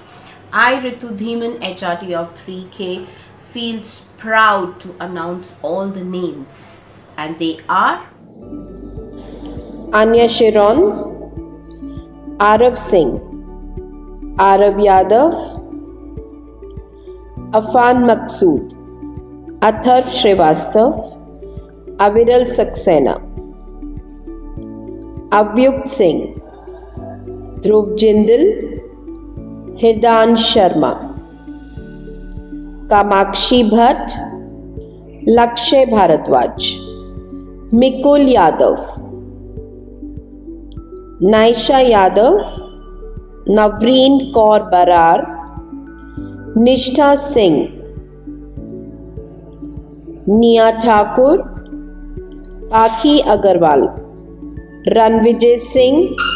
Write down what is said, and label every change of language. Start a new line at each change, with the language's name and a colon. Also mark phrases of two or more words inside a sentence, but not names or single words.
English: I, Ritu Dhiman, HRT of 3K, feels proud to announce all the names, and they are Anya Sharon, Arav Singh, Arav Yadav, Afan Maqsood, Atharv Srivastav, Aviral Saxena, Avyukt Singh, Dhruv Jindal, Hirdan Sharma, Kamakshi Bhatt, Lakshay Bharadwaj, Mikul Yadav, Naisha Yadav, Navreen Kaur Barar, Nishtha Singh, Nia Thakur, Pakhi Agarwal, Ranvijay Singh,